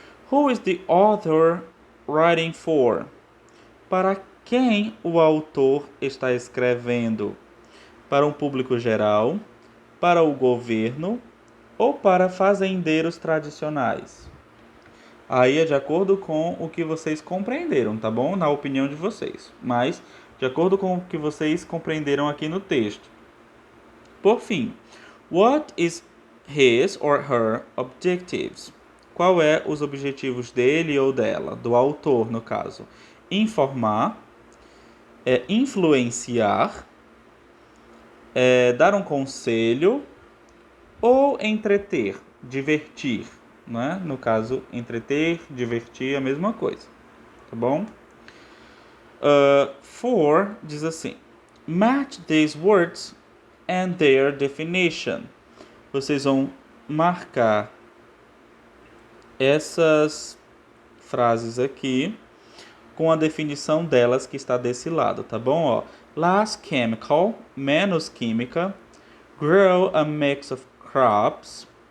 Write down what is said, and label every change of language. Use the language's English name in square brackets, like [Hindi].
[English] Who is the author writing for? [Portuguese] Para quem o autor está escrevendo? Para um público geral? Para o governo? Ou para fazendeiros tradicionais? Aí é de acordo com o que vocês compreenderam, tá bom? Na opinião de vocês. Mas de acordo com o que vocês compreenderam aqui no texto. Por fim, [English] what is his or her objectives? [Portuguese] Qual é os objetivos dele ou dela, do autor no caso? Informar, influenciar, dar um conselho ou entreter, divertir, né? No caso, entreter, divertir é a mesma coisa, tá bom? [English] For [Portuguese] diz assim: [English] match these words and their definition. [Portuguese] Vocês vão marcar essas frases aqui com a definição delas que está desse lado, tá bom? [English] Ó, less chemical, [Portuguese] menos química, [English] grow a mix of crops.